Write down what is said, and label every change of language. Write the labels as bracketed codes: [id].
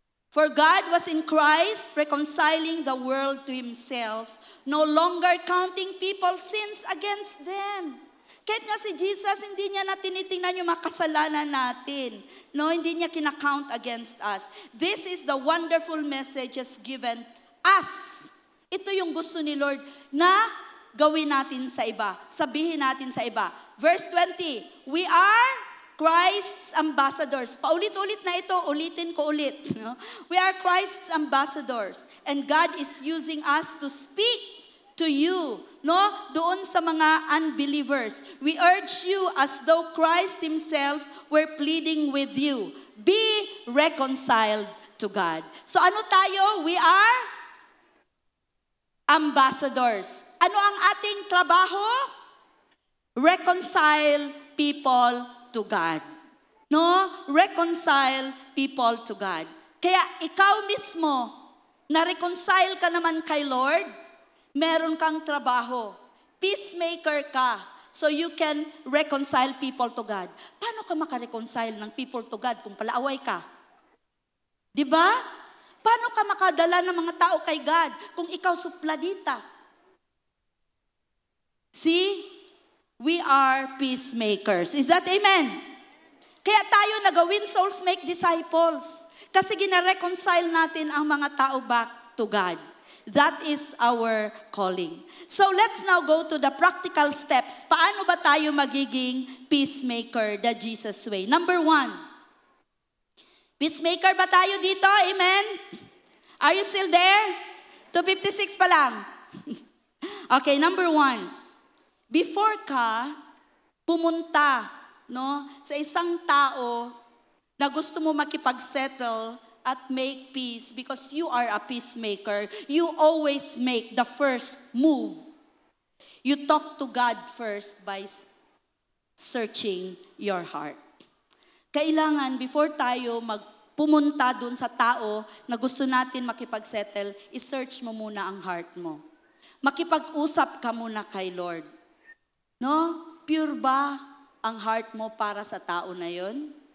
[en] For God was in Christ, reconciling the world to Himself, no longer counting people's sins against them. [tl] Kahit nga si Jesus, hindi niya na tinitingnan yung mga kasalanan natin. [en] No, [tl] hindi niya kinakount [en] against us. This is the wonderful messages given us. [tl] Ito yung gusto ni Lord na gawin natin sa iba. Sabihin natin sa iba. [en] Verse 20, we are Christ's ambassadors. [tl] Paulit-ulit na ito, ulitin ko ulit. No? [en] We are Christ's ambassadors. And God is using us to speak to you, no? [tl] Doon sa mga unbelievers. [en] We urge you as though Christ Himself were pleading with you. Be reconciled to God. [tl] So ano tayo? [en] We are ambassadors. [tl] Ano ang ating trabaho? [en] Reconcile people to God. No? Reconcile people to God. [tl] Kaya ikaw mismo, na-reconcile ka naman kay Lord, meron kang trabaho. [en] Peacemaker ka. So you can reconcile people to God. [tl] Paano ka makareconcile ng [en] people to God [tl] kung palaaway ka? Diba? Paano ka makadala ng mga tao kay God kung ikaw supladita? [en] See? We are peacemakers. Is that amen? [tl] Kaya tayo nagawin souls make disciples. Kasi gina-reconcile natin ang mga tao [en] back to God. That is our calling. So let's now go to the practical steps. [tl] Paano ba tayo magiging peacemaker [en] the Jesus way? Number 1. [tl] Peacemaker ba tayo dito? [en] Amen? Are you still there? 2:56 [tl] pa lang. [en] Okay, number 1. Before [tl] ka pumunta, no, sa isang tao na gusto mo makipag-settle at [en] make peace because you are a peacemaker, you always make the first move. You talk to God first by searching your heart. [tl] Kailangan before tayo pumunta dun sa tao na gusto natin makipag-settle, i-search mo muna ang heart mo. Makipag-usap ka muna kay Lord. No? Pure ba ang heart mo para sa tao na yon?